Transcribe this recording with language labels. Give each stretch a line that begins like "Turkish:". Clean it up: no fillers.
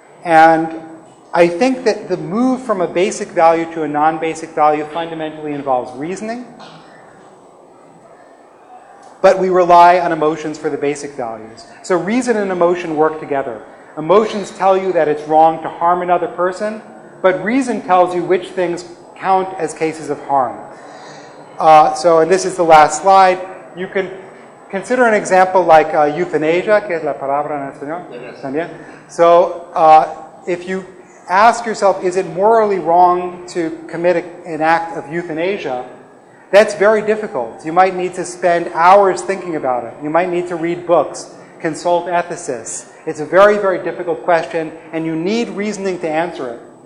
English: And I think that the move from a basic value to a non-basic value fundamentally involves reasoning, but we rely on emotions for the basic values. So reason and emotion work together. Emotions tell you that it's wrong to harm another person, but reason tells you which things count as cases of harm. And this is the last slide. You can consider an example like euthanasia,
Spanish: que es la palabra en español también.
English: So if you ask yourself, is it morally wrong to commit an act of euthanasia? That's very difficult. You might need to spend hours thinking about it. You might need to read books, consult ethicists. It's a very, very difficult question, and you need reasoning to answer it.